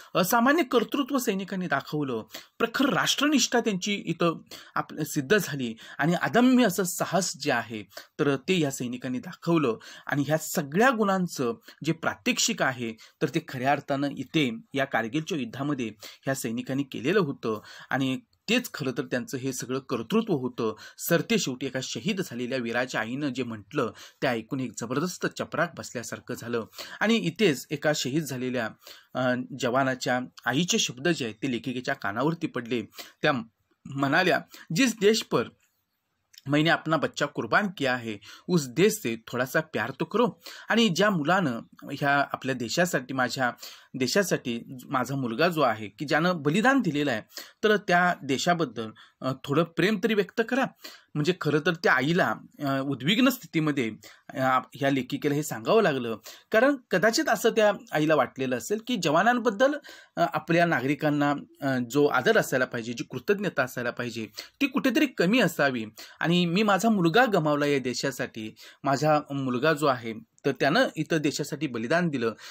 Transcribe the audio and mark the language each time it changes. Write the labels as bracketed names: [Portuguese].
[Marathi] असामान्य कर्तृत्व सैनिकांनी दाखवलं, प्रखर राष्ट्रनिष्ठा त्यांची इथं सिद्ध झाली आणि अदम्य असं साहस जे आहे तर ते या सैनिकांनी दाखवलं आणि ह्या सगळ्या गुणांचं जे प्रात्यक्षिक आहे तर ते खऱ्या अर्थानं इथे या कारगिलच्या युद्धामध्ये ह्या सैनिकांनी केलेलं होतं आणि तेच खरं तर त्यांचं हे सगळं कर्तृत्व होतं. सरते शेवटी एका शहीद झालेल्या वीराच्या आईनं जे म्हटलं ते ऐकून एक जबरदस्त चपराक बसल्यासारखं झालं आणि इथेच एका शहीद झालेल्या जवानाच्या आईचे शब्द जे आहेत ते लेखिकेच्या कानावरती पडले. त्या म्हणाल्या, [Hindi] जिस देश पर मैंने अपना बच्चा कुर्बान किया है उस देश से थोड़ा सा प्यार तो करो. [Marathi] आणि ज्या मुलानं ह्या आपल्या देशासाठी माझ्या देशासाठी माझा मुलगा जो आहे की ज्यानं बलिदान दिलेलं आहे तर त्या देशाबद्दल थोडं प्रेम तरी व्यक्त करा. म्हणजे खरं तर त्या आईला उद्विग्न स्थितीमध्ये ह्या लेखिकेला हे सांगावं लागलं कारण कदाचित असं त्या आईला वाटलेलं असेल की जवानांबद्दल आपल्या नागरिकांना जो आदर असायला पाहिजे, जी कृतज्ञता असायला पाहिजे ती कुठेतरी कमी असावी आणि मी माझा मुलगा गमावला या देशासाठी, माझा मुलगा जो आहे तर त्यानं इथं देशासाठी बलिदान दिलं.